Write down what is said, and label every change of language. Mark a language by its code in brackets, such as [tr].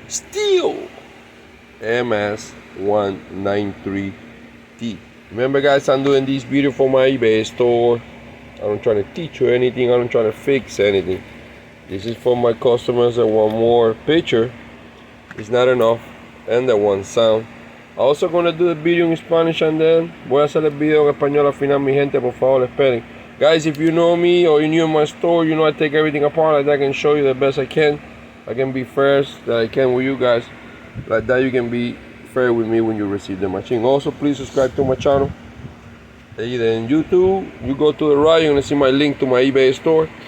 [en] Stihl MS 193T. Remember guys, I'm doing this video for my eBay store. I'm not trying to teach you anything, I'm not trying to fix anything. This is for my customers that want more picture. It's not enough, and that one sound. Also gonna do the video in Spanish and then [es] voy a hacer el video en español al final, mi gente, por favor, esperen. [en] Guys, if you know me or you're new in my store, you know I take everything apart like that. I can show you the best I can. I can be fair that I can with you guys. Like that you can be fair with me when you receive the machine. Also, please subscribe to my channel. Either in YouTube, you go to the right, you're gonna see my link to my eBay store.